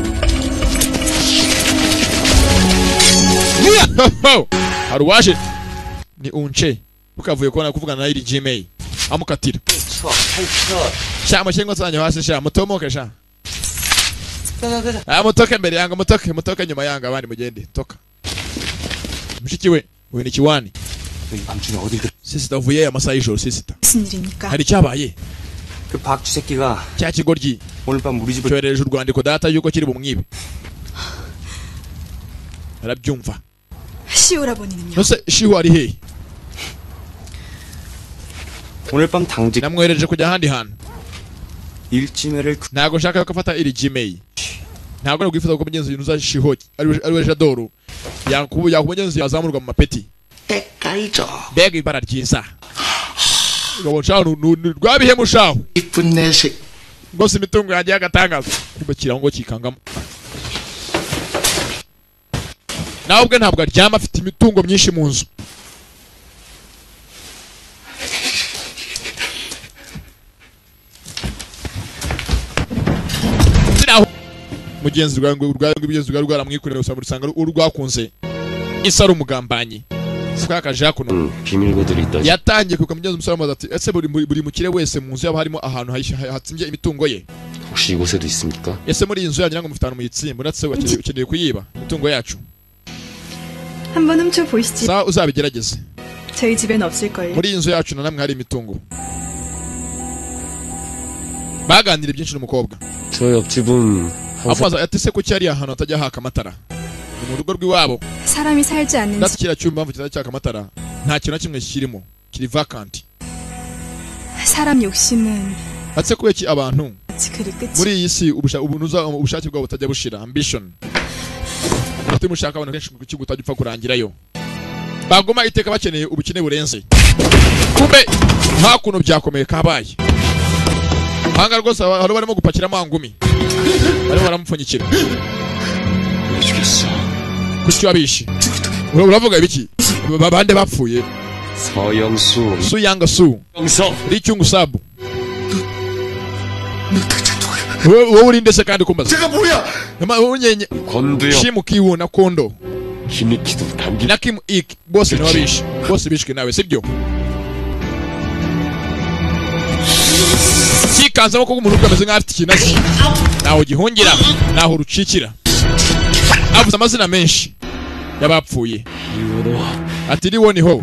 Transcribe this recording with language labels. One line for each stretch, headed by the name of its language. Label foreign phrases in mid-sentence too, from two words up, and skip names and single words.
Kinyarwanda: hari uwaje ni unche ukavuye kubona kuvugana na iri Gmail amukatira sha mushengo tsanya hasi sha mutomoke sha mutoke mbere yanga mutoke nyuma yanga abandi mugende toka mushiki we uyu ni Kiwani
Korean: 밤중에 어딜
Kinyarwanda: sisita uvuye amasaha y'ijoro sisita
Korean: 무슨 일입니까?
Kinyarwanda: hari icyabaye
Korean: 그 박쥐 새끼가
Kinyarwanda: cya kigoryi
Korean: 오늘 밤 우리 집을
Kinyarwanda: cyohereje urwandiko data yuko kiri bumwibe arabyumva
Korean: 시오라버니는요?
Kinyarwanda: nose shihu ari hehe
Korean: 오늘 밤 당직
Kinyarwanda: namwohereje kujya ahandi hantu
Korean: 일지매를
Kinyarwanda: ntabwo nshaka ko afata iri Gmail ntabwo nagwifuza ko mugenzi uza shiho ari Jadoro yakuba mugenzi yazamurwa mu mapeti
Korean: 때깔이죠.
Kinyarwanda: mbega ibara ryiza ngabo nshaho rwabihe mushaho
Korean: 이쁜 내색.
Kinyarwanda: rwose imitungo yanjye y'agatangaza kubakira ngo kikangamo nawe ubwe ntabwo aryama afite imitungo myinshi mu nzu mugenzi rwawe rwaramwikorera usanga urwakunze isa ari umugambanyi ukakaje hakuno
Korean: 비밀고들이 있다.
Kinyarwanda: yatangiye kuko mugenzi umusore ati ese buri mukire wese mu nzu yaba harimo ahantu hatsimbye imitungo ye
Korean: 혹시 이곳에도 있습니까?
Kinyarwanda: ese muri iyi nzu yanyu ngo mufitana mu itsimbo natse ukeneye kuyiba imitungo yacu
Korean: 한번 훔쳐 보시지.
Kinyarwanda: sa uzabigerageze
Korean: 저희 집엔 없을걸요.
Kinyarwanda: muri iyi nzu yacu na namwe hari imitungo baganira byinshi n'umukobwa
Korean: 저 옆집은
Kinyarwanda: amubaza ati se kuki ari ahantu hatajya haka amatara ni mu rugo rw'iwabo
Korean: 사람이 살지 않는
Kinyarwanda: ndetse
Korean: 집.
Kinyarwanda: kiriya cyumba mpamvu kitajya cyaka amatara nta kintu na kimwe kirimo kiri vacant
Korean: 사람 욕심은
Kinyarwanda: ati kubera ki abantu
Korean: 그리 끝이.
Kinyarwanda: muri iyi si ubushake bwabo butajya bushira ambition umutima ushaka abantu kenshi ku kigo utajya upfa kurangirayo baguma iteka bakeneye ubukene burenze kumbe hakuno byakomeye kabaye hanga rwose hari barimo gupakira amangumi barimo baramupfunyikira kuki wabishe uravuga ibiki babande bapfuye
Korean: 서영수
Kinyarwanda: su yanga su
Korean: 영서
Kinyarwanda: ricyungu sabu wowe urinde se kandi kumbaza
Korean: 제가 뭐야?
Kinyarwanda: unyenye
Korean: 권두영
Kinyarwanda: shimu kiwu na kondo
Korean: 김익희도 담기
Kinyarwanda: na Kim Ik bose ni wabishe bose bishwe nawe sibyo kikanzamo ko umuntu ukameze nk'aho afite ikintu azi naho gihungira naho rucikira avuze amazina menshi y'abapfuye ati riwoniho